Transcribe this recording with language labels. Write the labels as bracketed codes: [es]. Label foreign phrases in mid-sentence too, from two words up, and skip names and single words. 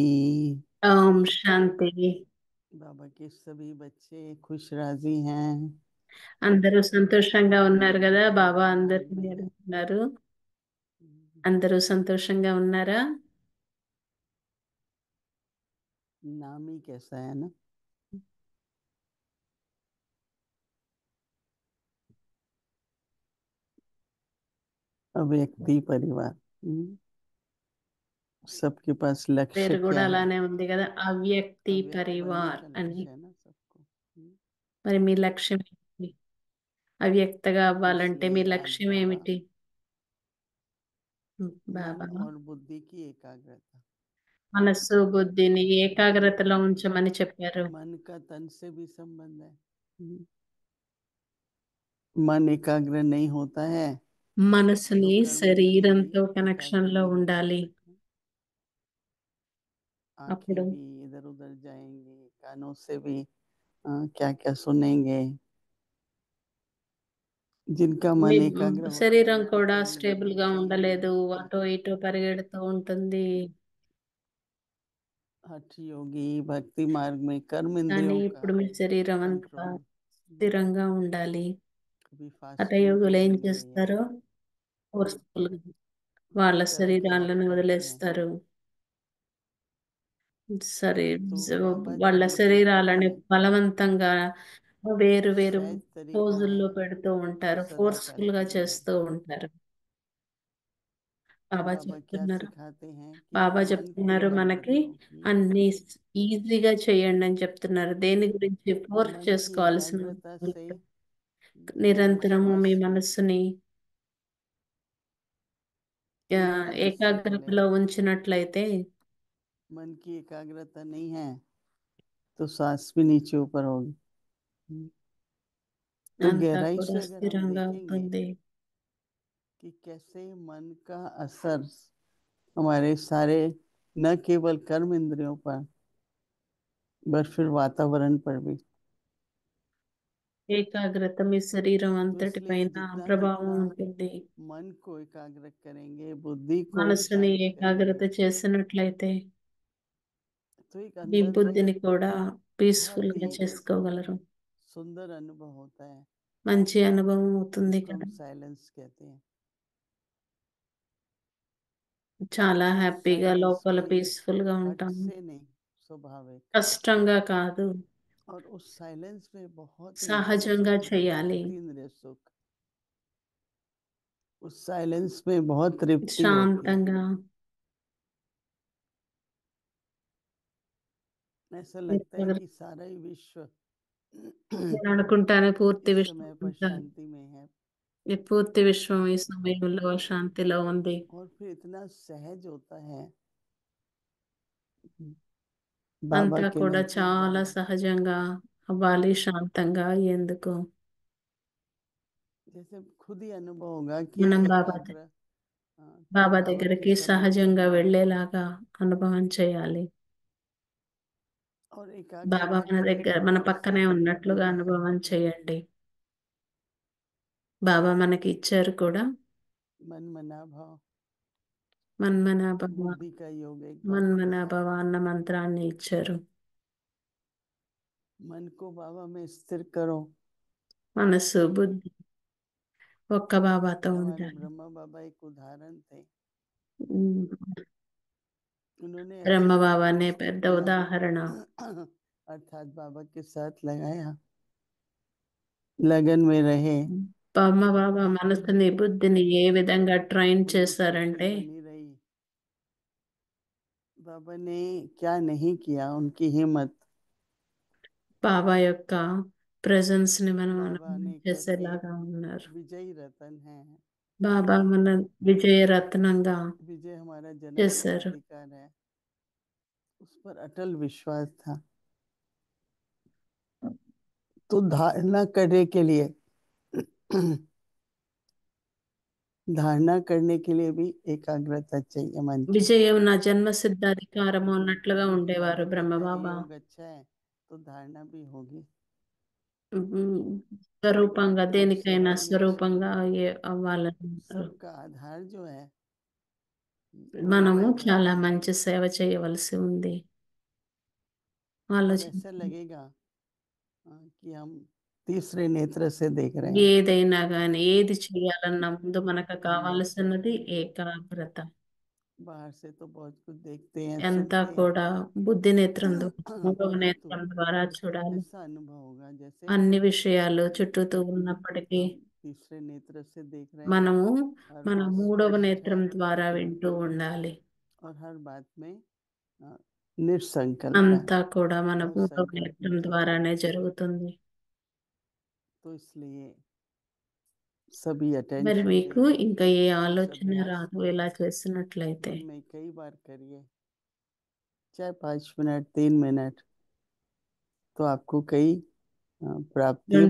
[te] ఓం శాంతి। [hi] बाबा के सभी बच्चे खुश राजी हैं। [te] అందరూ సంతోషంగా ఉన్నారు కదా? బాబా [hi] नाम बोल [te] అందరినీ [hi] रहे हैं। [te] అడుగుతున్నారు, అందరూ సంతోషంగా ఉన్నారా? [hi] नाम ही कैसा है ना। अव्यक्ति परिवार। सबके पास लक्ष्य [te] పేరు కూడా [hi] क्या है? [te] అలానే ఉంది కదా, అవ్యక్తి [hi] अव्यक्त बनने [te] పరివార్ [hi] का [te] అని। [hi] लक्ष्य है ना सबको। [te] మరి మీ లక్ష్యం ఏంటి? అవ్యక్తగా అవ్వాలంటే మీ [hi] इसलिए आज [te] లక్ష్యం [hi] बाबा [te] ఏమిటి? [hi] मन [te] బాబా [hi] और बुद्धि की एकाग्रता, [te] మనస్సు బుద్ధిని ఏకాగ్రతలో ఉంచమని చెప్పారు। [hi] मन का तन से भी संबंध है। मन एकाग्र नहीं होता है [te] మనసుని [hi] तो कर्म इंद्रिय भी [te] శరీరంతో [hi] एकाग्र [te] కనెక్షన్ లో [hi] नहीं हो [te] ఉండాలి। [hi] सकते। आंखें [te] అప్పుడు [hi] भी इधर उधर जाएंगी, कानों से भी क्या क्या सुनेंगे। जिनका [te] మీ [hi] मन एकाग्र होता है [te] శరీరం [hi] उनकी [te] కూడా [hi] कर्म [te] స్టేబుల్ [hi] इंद्रियां [te] గా ఉండలేదు, [hi] चलेंगी। [te] అటో ఇటో పరిగెడుతూ ఉంటుంది। [hi] हठ योगी भक्ति मार्ग में कर्म [te] కానీ [hi] इंद्रियों का [te] ఇప్పుడు మీ శరీరం అంతా [hi] कंट्रोल। [te] స్థిరంగా ఉండాలి। [hi] कभी फास्टिंग [te] హఠయోగులు ఏం [hi] करेंगे या [te] చేస్తారు? ఫోర్స్ఫుల్ వాళ్ళ [hi] किस तरह की [te] శరీరాలను [hi] आत्मा की है। [te] వదిలేస్తారు। సరే, [hi] तो बाबा [te] వాళ్ళ [hi] जब ये सिखाते [te] శరీరాలని [hi] हैं [te] బలవంతంగా వేరు వేరు [hi] सहज तरीका है [te] పోజుల్లో పెడుతూ [hi] तो [te] ఉంటారు, [hi] सदा [te] ఫోర్స్ఫుల్ గా [hi] करते रहें। [te] చేస్తూ ఉంటారు। బాబా [hi] बाबा क्या [te] చెప్తున్నారు, [hi] सिखाते हैं कि [te] బాబా [hi] मन को [te] చెప్తున్నారు [hi] बंद [te] మనకి [hi] करो। [te] అన్ని ఈజీగా చేయండి అని చెప్తున్నారు। దేని గురించి ఫోర్స్ [hi] मन की [te] చేసుకోవాల్సిన [hi] एकाग्रता [te] అవసరం [hi] से [te] లేదు। నిరంతరము మీ [hi] श्वास [te] మనస్సుని [hi] एक तरह से बोले [te] ఏకాగ్రతలో ఉంచినట్లయితే, [hi] मन की एकाग्रता नहीं है तो सांस भी नीचे ऊपर होगी। तो [te] అంతా [hi] गहराई [te] కూడా [hi] से अगर हम [te] స్థిరంగా [hi] देखेंगे [te] అవుతుంది। [hi] कि कैसे मन का असर हमारे सारे न केवल कर्म इंद्रियों पर बट फिर वातावरण पर भी। [te] ఏకాగ్రత మీ శరీరం [hi] तो [te] అంతటి [hi] इसलिए [te] పైన [hi] जितना [te] ప్రభావం [hi] जितना [te] ఉంటుంది। [hi] मन को एकाग्र करेंगे, बुद्धि को [te] మనసుని [hi] शांत [te] ఏకాగ్రత [hi] करेंगे, [te] చేసినట్లయితే [hi] तो एक [te] మీ [hi] अंदर से [te] బుద్ధిని కూడా పీస్ఫుల్ [hi] बहुत ही [te] గా చేసుకోగలరు। [hi] सुंदर अनुभव होता है [te] మంచి అనుభవం అవుతుంది [hi] जिसको हम [te] కదా। [hi] साइलेंस कहते हैं। [te] చాలా [hi] इस [te] హ్యాపీగా [hi] साइलेंस [te] లోపల [hi] में [te] పీస్ఫుల్ గా [hi] हट [te] ఉంటాము, [hi] से नहीं, स्वाभाविक। [te] కష్టంగా కాదు, [hi] और उस साइलेंस में बहुत इंद्रिय [te] సహజంగా [hi] सुख होता है, [te] చేయాలి। [hi] अतीन्द्रिय सुख। उस साइलेंस में बहुत तृप्ति होती है। [te] శాంతంగా [hi] ऐसा लगता है कि सारा ही विश्व [te] నేను అనుకుంటాను పూర్తి [hi] इस [te] విశ్వం [hi] समय पर [te] అంతా, [hi] शांति में है। [te] ఈ పూర్తి విశ్వం ఈ సమయంలో శాంతిలో ఉంది। [hi] और फिर इतना सहज होता है बाबा [te] అంతా [hi] के [te] కూడా [hi] नजदीक [te] చాలా [hi] जाना। [te] సహజంగా అవ్వాలి, శాంతంగా అయ్యేందుకు [hi] जैसे खुद ही अनुभव होगा कि [te] మనం [hi] एकाग्र तब [te] బాబా [hi] बाबा के [te] దగ్గరికి [hi] समीप [te] సహజంగా [hi] जाना [te] వెళ్ళేలాగా అనుభవం చేయాలి. [hi] और [te] బాబా [hi] एकाग्रता [te] మన [hi] के [te] దగ్గర, మన [hi] प्रभाव से [te] పక్కనే ఉన్నట్లుగా అనుభవం చేయండి. బాబా మనకి ఇచ్చారు కూడా [hi] मन मना भाव [te] మన్మనాభవ, [hi] बुद्धि का योग एक बार फिर से [te] మన్మనాభవ అన్న మంత్రాన్ని ఇచ్చారు. [hi] मन को बाबा में स्थिर करो। [te] మనసు బుద్ధి ఒక్క బాబాతో [hi] हमारे [te] ఉండాలి. [hi] ब्रह्मा बाबा एक उदाहरण थे। ఉమ్, उन्होंने [te] బ్రహ్మ [hi] ऐसे मन को [te] బాబానే [hi] स्थिर [te] పెద్ద [hi] किया [te] ఉదాహరణ. [hi] अर्थात बाबा के साथ लगाया, लगन में रहे, [te] బ్రహ్మ బాబా మనసుని బుద్ధిని ఏ విధంగా ట్రైన్ [hi] उनकी कोशिश [te] చేశారంటే, [hi] बनी रही। बाबा ने क्या नहीं किया, उनकी हिम्मत। [te] బాబా యొక్క ప్రెజెన్స్ ని మనం [hi] बाबा [te] అనుభవం [hi] ने कैसे [te] చేసేలాగా ఉన్నారు. [hi] विजयी रतन है। [te] బాబా మన విజయరత్నంగా [hi] विजय हमारा जन्म का [te] చేశారు. [hi] अधिकार है, उस पर अटल विश्वास था। तो धारणा करने के लिए धारणा करने के लिए भी एकाग्रता चाहिए मन की। [te] విజయం నా జన్మ సిద్ధాధికారము అన్నట్లుగా ఉండేవారు [hi] बाबा कहते हैं ये [te] బ్రహ్మబాబా. [hi] योग अच्छा है तो धारणा भी होगी। [te] ఉమ్, స్వరూపంగా, [hi] तो [te] దేనికైనా [hi] सभी [te] స్వరూపంగా అవ్వాలంటారు. [hi] सबका आधार जो है वो [te] మనము చాలా [hi] एकाग्रता है। [te] మంచి సేవ చేయవలసి ఉంది. [hi] और ऐसा [te] ఆలోచించండి. [hi] लगेगा कि हम तीसरे नेत्र से देख रहे हैं। [te] ఏదైనా కానీ, ఏది చేయాలన్నా ముందు మనకు కావాల్సినది ఏకాగ్రత. [hi] बाहर से तो बहुत कुछ देखते हैं, [te] అంతా [hi] सुनते हैं, [te] కూడా బుద్ధి నేత్రం ద్వారా, మూడవ [hi] परंतु [te] నేత్రం ద్వారా చూడాలి. [hi] ऐसा अनुभव होगा जैसे [te] అన్ని విషయాలు చుట్టూతూ ఉన్నప్పటికీ [hi] हम तीसरे नेत्र से देख रहे हैं, [te] మనము [hi] हर [te] మన [hi] बात [te] మూడవ [hi] स्पष्ट है [te] నేత్రం ద్వారా వింటూ ఉండాలి. [hi] और हर बात में निसंकल्प है। [te] అంతా కూడా మన [hi] और [te] మూడవ [hi] संकल्प [te] నేత్రం [hi] नहीं है। [te] ద్వారానే జరుగుతుంది. [hi] तो इसलिए सभी [te] మరి [hi] अटेंशन [te] మీకు [hi] दें। [te] ఇంకా ఏ [hi] इस [te] ఆలోచన [hi] अभ्यास [te] రాదు [hi] को [te] ఇలా చేసినట్లయితే. [hi] दिन में कई बार करिए, चाहे 5 मिनट 3 मिनट, तो आपको कई प्राप्तियां